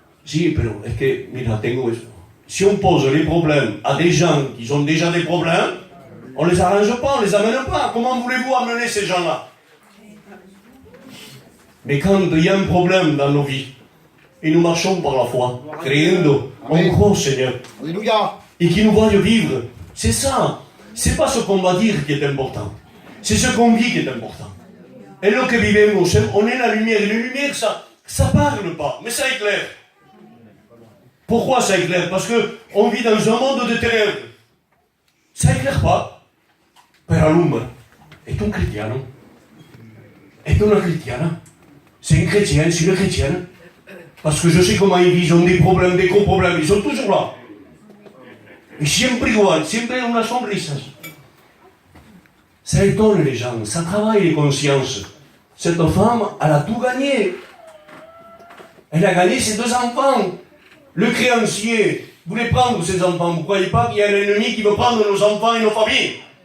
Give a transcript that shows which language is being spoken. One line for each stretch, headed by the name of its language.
Spanish: Sí, pero es que, mira, tengo eso.
French: Si on pose les problèmes à des gens qui ont déjà des problèmes, on ne les arrange pas, on ne les amène pas. Comment voulez-vous amener ces gens-là? Mais quand il y a un problème dans nos vies, et nous marchons par la foi,
Spanish: creyendo,
French: on croit au Seigneur. Alléluia. Et qui nous voit vivre. C'est ça. C'est pas ce qu'on va dire qui est important. C'est ce qu'on vit qui est important. Et
Spanish: lo que vivemos,
French: on est la lumière. Et la lumière, ça parle pas, mais ça éclaire. Pourquoi ça éclaire? Parce qu'on vit dans un monde de ténèbres. Ça éclaire pas.
Spanish: Pero alumbra. Es un cristiano. Es una cristiana.
French: C'est une chrétienne, c'est une chrétienne. Parce que je sais comment ils ont des problèmes, des gros problèmes. Ils sont toujours là.
Spanish: Et siempre igual, siempre una sonrisa.
French: Ça étonne les gens, ça travaille les consciences. Cette femme, elle a tout gagné. Elle a gagné ses 2 enfants. Le créancier voulait prendre ses enfants. Vous ne croyez pas qu'il y a un ennemi qui veut prendre nos enfants et nos familles?